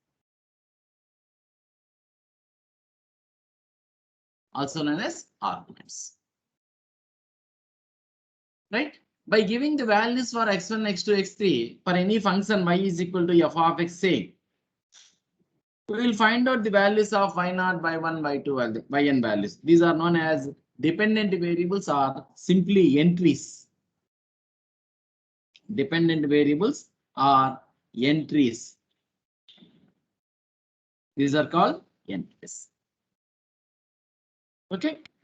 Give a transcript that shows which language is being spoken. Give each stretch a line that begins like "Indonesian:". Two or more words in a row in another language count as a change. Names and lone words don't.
English: Also known as arguments. Right? By giving the values for x1, x2, x3 for any function y is equal to f of x, say, we will find out the values of y0, y1, y2, yn values. These are known as dependent variables or simply entries. Dependent variables are entries. These are called entries. Okay.